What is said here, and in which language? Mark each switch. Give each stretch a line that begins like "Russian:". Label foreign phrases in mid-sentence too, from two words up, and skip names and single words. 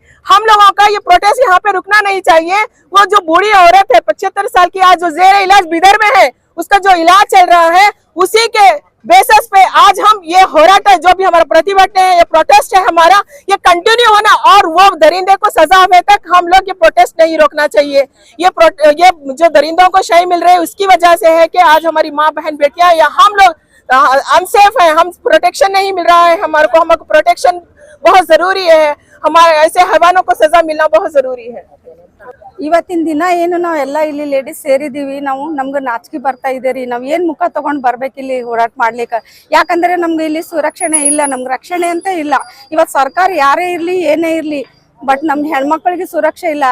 Hindi: हम लोगों का ये प्रोटेस्ट यहाँ पे रुकना नहीं चाहिए। वो जो बूढ़ी औरत है 75 साल की, आज जो जेर इलाज बिदर में है, उसका जो इलाज चल रहा है, उसी के बेसिस पे आज हम ये होराट है, जो भी हमारा प्रतिभटन है, ये प्रोटेस्ट है हमारा, ये कंटिन्यू होना, और वो दरिंदे को सजा होने तक हम लोग ये प्रोटेस्ट नहीं रोकना चाहिए। ये जो दरिंदों को शय मिल रही है, उसकी वजह से है कि आज हमारी माँ बहन बेटियां या हम लोग अनसेफ है, हम प्रोटेक्शन नहीं मिल रहा है हमारे को। हमको प्रोटेक्शन बहुत जरूरी है, हमारे ऐसे हैवानों को सजा मिलना बहुत जरूरी है।
Kannada: ಇವತ್ತಿನ ದಿನ ಏನು ನಾವೆಲ್ಲ ಇಲ್ಲಿ ಲೇಡೀಸ್ ಸೇರಿದೀವಿ, ನಾವು ನಮ್ಗೆ ನಾಚಿಕೆ ಬರ್ತಾ ಇದೆ ರೀ. ನಾವ್ ಏನ್ ಮುಖ ತಗೊಂಡ್ ಬರ್ಬೇಕು ಇಲ್ಲಿ ಹೋರಾಟ ಮಾಡ್ಲಿಕ್ಕೆ? ಯಾಕಂದ್ರೆ ನಮ್ಗೆ ಇಲ್ಲಿ ಸುರಕ್ಷಣೆ ಇಲ್ಲ, ನಮ್ಗೆ ರಕ್ಷಣೆ ಅಂತ ಇಲ್ಲ. ಇವತ್ ಸರ್ಕಾರ ಯಾರೇ ಇರ್ಲಿ ಏನೇ ಇರ್ಲಿ, ಬಟ್ ನಮ್ ಹೆಣ್ಮಕ್ಳಿಗೆ ಸುರಕ್ಷೆ ಇಲ್ಲ.